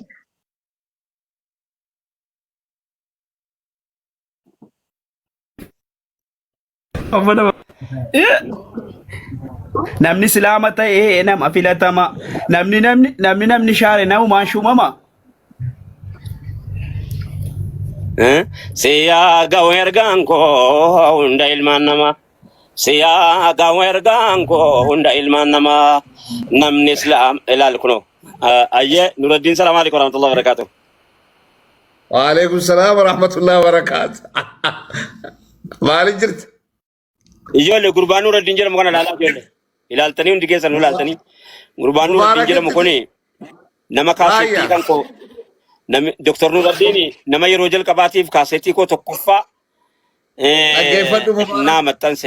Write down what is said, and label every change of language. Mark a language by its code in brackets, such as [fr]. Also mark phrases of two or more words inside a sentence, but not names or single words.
[om] Namni islaama ta'ee nama filatama namni shaare namumaan shumama. Siyaa ga'u ergaan koo hunda ilmaan namaa. Siyaa ga'u ergaan koo hunda ilmaan namaa namni islaam ilaal kunoo. Ayyee Nuruddin [ar] سلام عليكم ورحمة الله وبركاته. وعليكم السلام ورحمة الله وبركاته. مالك جرت [om] Ijoollee gurbaan Nuruddin jedhamu kana ilaalaa ijoollee. Ilaaltanii hundi keessan ilaaltanii. Gurbaan Nuruddin jedhamu kuni nama kaasettii kan koo Dr. Nuruddin nama yeroo jalqabaatiif kaasettii koo tokkoffaa naa maxxanse.